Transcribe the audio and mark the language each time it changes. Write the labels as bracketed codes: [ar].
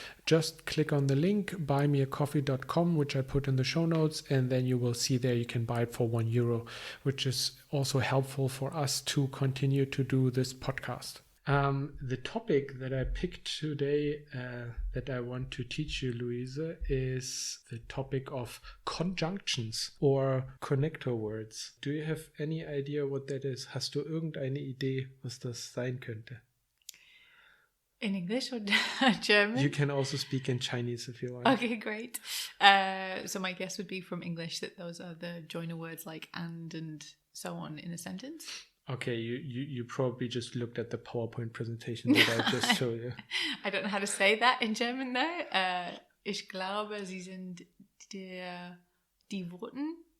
[en] Just click on the link, buymeacoffee.com, which I put in the show notes, and then you will see there you can buy it for €1, which is also helpful for us to continue to do this podcast. The topic that I picked today that I want to teach you, Luise, is the topic of conjunctions or connector words. Do you have any idea what that is? [de] Hast du irgendeine Idee, was das sein könnte? [en] In English or German? You can also speak in Chinese if you want. Okay, great. So my guess would be from English that those are the joiner words like and so on in a sentence. Okay, you probably just looked at the PowerPoint presentation that I just showed you. I don't know how to say that in German though. [de] Ich glaube, sie sind die Worten.